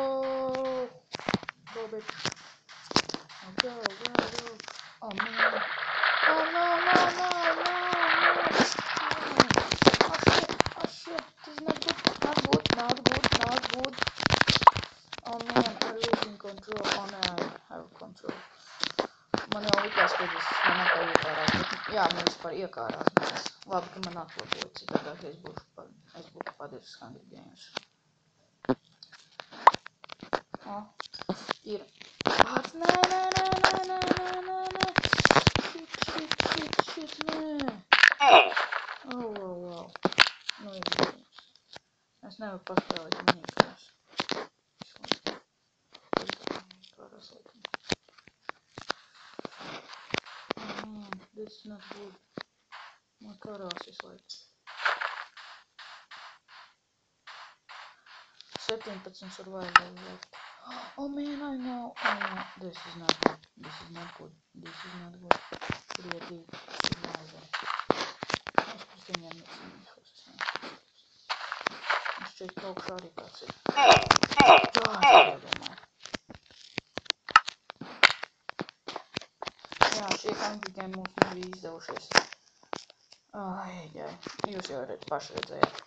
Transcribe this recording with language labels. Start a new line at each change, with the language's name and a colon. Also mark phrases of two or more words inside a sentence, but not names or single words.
English: Go, bitch. Go. Oh, man. Oh, no. Oh, shit. This is not good. Oh, man, I'm losing control. Oh, no, I have control.
Latvian: Man jau likās, ka man atkal iekārās, bet jā, man vispār iekārās, bet labi, ka man atlaboja, citādāk es būtu padevis Hungry Games. Ir vārds, nē, shit, nē. Wow. Nu, ir games. Es nevaru paspēlēt minigames. Pārās laikam. Man,
English: this is not good.
Latvian: Man karās visu laiku. 17
English: survival left. Oh man, I know. This is not good. Creative survival.
Latvian: Es pēc viņiem necīnīšos. Es šeit augšā arī kāds ir. Jā, es iedomāju. Jā, šie Hungry Game mums nebija izdevušies. Jūs jau paši redzējāt.